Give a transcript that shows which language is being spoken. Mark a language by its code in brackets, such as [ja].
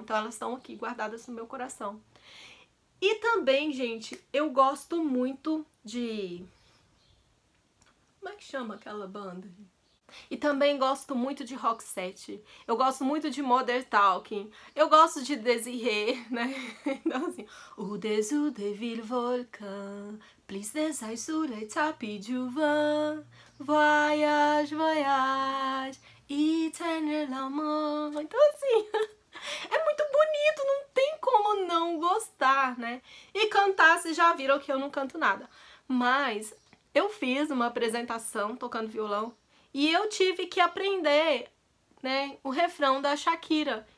[pt] Então, elas estão aqui guardadas no meu coração. E também, gente, eu gosto muito de... Como é que chama aquela banda? E também gosto muito de Roxette. Eu gosto muito de Modern Talking. Eu gosto de Desiree, né? Então assim... [fr] Au-dessous des villes volcans, plus des ailes sur les tapis du vent, voyage, voyage, éternel amour. [pt] Então assim... É muito bonito, não tem como não gostar, né? E cantar, vocês já viram que eu não canto nada. Mas eu fiz uma apresentação tocando violão e eu tive que aprender, né, o refrão da Shakira.